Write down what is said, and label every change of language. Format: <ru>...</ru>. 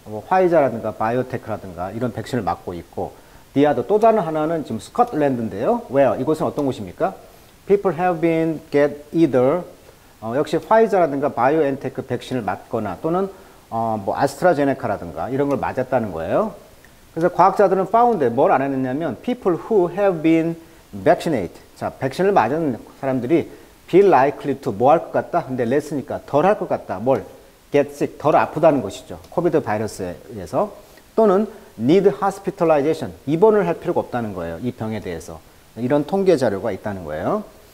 <ko>화이자라든가 바이오테크라든가 이런 백신을 맞고 있고 디아도 또 다른 하나는 지금 스코틀랜드인데요. where? 이곳은 어떤 곳입니까? People have been get either 역시 화이자라든가 바이오엔테크 백신을 맞거나 또는 뭐 아스트라제네카라든가 이런 걸 맞았다는 거예요. 그래서 과학자들은 found 뭘 알아냈냐면 people who have been vaccinated. 자, 백신을 맞은 사람들이 be likely to 뭐 할 것 같다? 근데 less니까 덜 할 것 같다. 뭘? get sick. 덜 아프다는 것이죠. 코비드 바이러스에 의해서.</ko> <en>또는 need hospitalization.</en> <ko>입원을 할 필요가 없다는 거예요. 이 병에 대해서. 이런 통계 자료가 있다는 거예요.</ko>